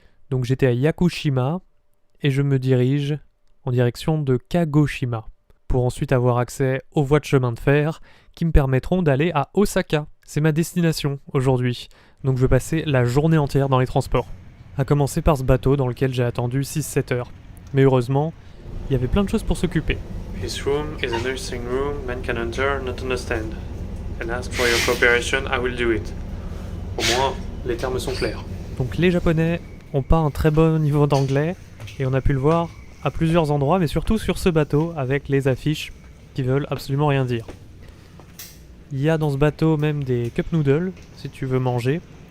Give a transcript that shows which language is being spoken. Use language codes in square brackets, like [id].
[fr] Donc j'étais à Yakushima, et je me dirige en direction de Kagoshima, pour ensuite avoir accès aux voies de chemin de fer qui me permettront d'aller à Osaka. C'est ma destination aujourd'hui, donc je vais passer la journée entière dans les transports. À commencer par ce bateau dans lequel j'ai attendu 6-7 heures. Mais heureusement, il y avait plein de choses pour s'occuper. [en] This room is a nursing room, man can enter, not understand. And ask for your cooperation, I will do it. [fr] Au moins, les termes sont clairs. Donc les Japonais ont pas un très bon niveau d'anglais, et on a pu le voir à plusieurs endroits, mais surtout sur ce bateau, avec les affiches qui veulent absolument rien dire. Il y a dans ce bateau même des cup noodles, si tu veux manger.